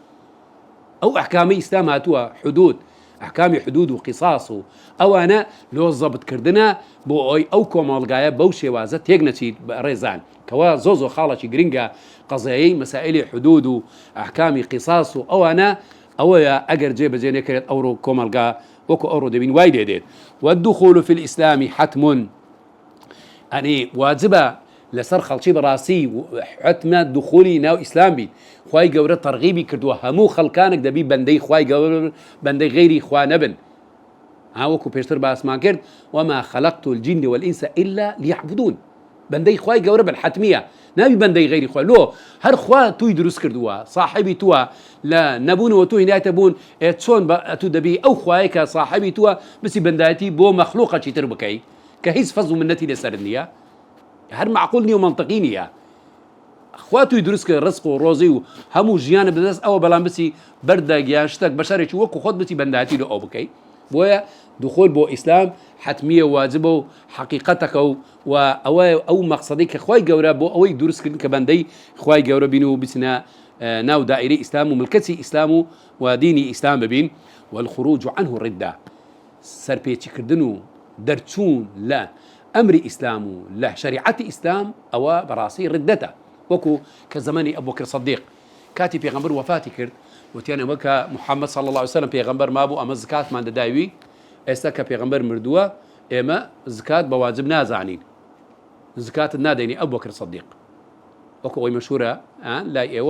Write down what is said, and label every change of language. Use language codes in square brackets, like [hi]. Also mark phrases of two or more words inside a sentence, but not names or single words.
[ckb] ئەو ئەحکامی ئیسلام هاتووە حدود ئەحکامی حدود و قیساس و ئەوانە لۆ زەبتکردنە بۆ ئەوی ئەو کۆمەڵگایە بەو شێوازە تێک نەچیت ڕێزان کەوا زۆ خاڵێکی گرنگە قەزایەی مەسائلی حدود و ئەحکامی قیساس و ئەوانە ئەوەیە ئەگەر جێبەجێ نەکرێت ئەوڕۆ کۆمەلگا وەکو ئەوڕۆ دەبین وای دێدێت [ar] والدخول في الإسلام حتم [ckb] ئەنی واجبە لەسەر خەڵکی بەڕاستی حتمە دخولی ناو ئیسلام بیت خوای گەورە تەرغیبی کردووە هەموو خەڵکانێک دەبی بەندەی خوای گەورە بەندەی غەیری خوا نەبن وەکو پێشتر باسمان کرد [ar] وما خلقت الجن والإنس إلا ليعبدون [ckb] بەندەی خوای گەورە بن حتمیە ناوی بەندەی غەیری خوا لۆ هەر خوا توی دروست کردووە صاحبی تووە لە نەبوونەوە تو هینایەتە بوون چۆن تو دەبی ئەو خوایە کە صاحبی تووە بچی بەندایەتی بۆ مەخلوقەکی تر بکەی کە هیچ فەزڵ و منەتی لەسەر نییە هەر معقول نیە و منطقی نییە خوا توی دروست کرد ڕزق و ڕۆزی و هەموو ژیانە بدەست ئەوە بەڵام بچی بەردەگیان شتێک بەشارێکی وەکو خۆت بچی بەندایەتی لە ئەو بکەی بۆیە دخول بۆ ئیسلام حتمیە واجبە و حقیقەتەکە و ئەو مەقسەدەی کە خوای گەورە بۆ ئەوەی دروستکردن کە بەندەی خوای گەورە بین و بچنە ناو دائیرەی ئیسلام و ملکەتی ئیسلام و دینی ئیسلام ببین [ar] والخروج عنه ردة [ckb] سەرپێچیکردن و دەرچوون لە ئەمری ئیسلام و لە شریعەتی ئیسلام ئەوە بەڕاستی ردەتە وەکو کە زەمانی ئەبوبەکر سەدیق کاتی پێغەمبەر وەفاتی کرد وتیان ئەمە کە محەممەد [ar] صلی الله عليه وسلم [ckb] پێغەمبەر مابوو ئەمە زکاتمان دەداوی ئێستا کە پێغەمبەر مردووە ئێمە زکات بە واجب نازانین زکاتت نادەینی ئەبوبەکر سەدیق وەکو ئەوەی مەشهورە لای ئێوە